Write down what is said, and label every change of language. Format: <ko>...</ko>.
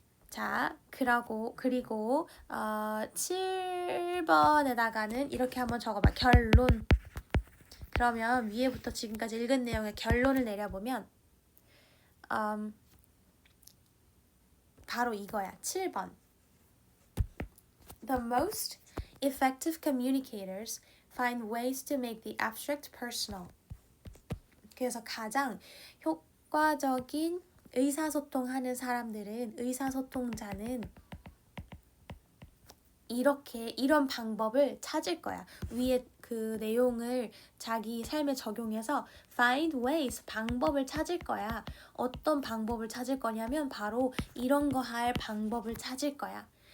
<ko>자, 그리고 7번에다가는 이렇게 한번 적어봐. 결론. 그러면 위에부터 지금까지 읽은 내용의 결론을 내려보면 바로 이거야. 7번.</ko> <en>The most effective communicators find ways to make the abstract personal.</en> <ko>그래서 가장 효과적인 의사소통하는 사람들은, 의사소통자는 이런 방법을 찾을 거야. 위에 그 내용을 자기 삶에 적용해서</ko> <en>find ways,</en> <ko>방법을 찾을 거야. 어떤 방법을 찾을 거냐면 바로 이런 거 할 방법을 찾을 거야.</ko>